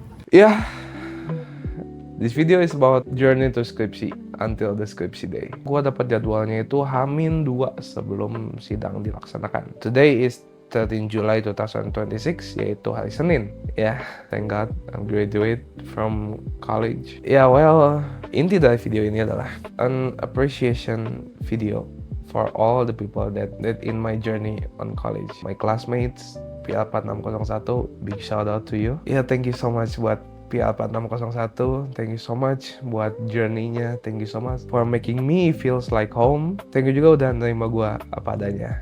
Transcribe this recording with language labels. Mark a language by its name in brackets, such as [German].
[English] Yeah, this video is about journey to skripsi until the skripsi day. [Indonesian] Gua dapat jadwalnya itu H-2 sebelum sidang dilaksanakan. [English] Today is 13 July 2026, [Indonesian] yaitu hari Senin. [English] Ya, thank God I'm graduate from college. Ya, well, [Indonesian] inti dari video ini adalah [English] an appreciation video for all the people that in my journey on college. My classmates, PL4601, big shout out to you. Ya, thank you so much buat PL4601, thank you so much buat journey-nya, thank you so much for making me feels like home. Thank you [Indonesian] juga udah nerima gue apa adanya.